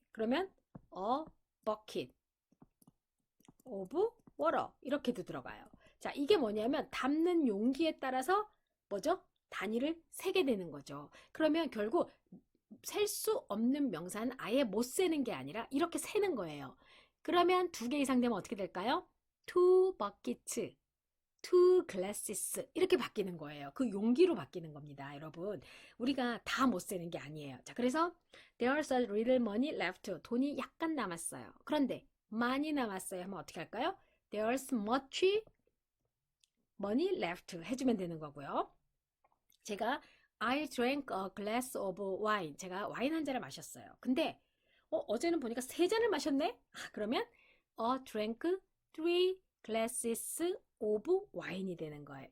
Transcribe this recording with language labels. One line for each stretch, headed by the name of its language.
Korean: 그러면
English: bucket of water
Korean: 이렇게도 들어가요. 자, 이게 뭐냐면 담는 용기에 따라서 뭐죠? 단위를 세게 되는 거죠. 그러면 결국 셀 수 없는 명사는 아예 못 세는 게 아니라 이렇게 세는 거예요. 그러면 두 개 이상 되면 어떻게 될까요?
English: two buckets, two glasses
Korean: 이렇게 바뀌는 거예요. 그 용기로 바뀌는 겁니다, 여러분. 우리가 다 못 세는 게 아니에요. 자, 그래서
English: there's a little money left.
Korean: 돈이 약간 남았어요. 그런데 많이 남았어요 하면 어떻게 할까요?
English: there's much money left
Korean: 해주면 되는 거고요. 제가
English: I drank a glass of wine.
Korean: 제가 와인 한 잔을 마셨어요. 근데 어제는 보니까 세 잔을 마셨네? 그러면
English: drank three glasses of wine이 되는 거예요.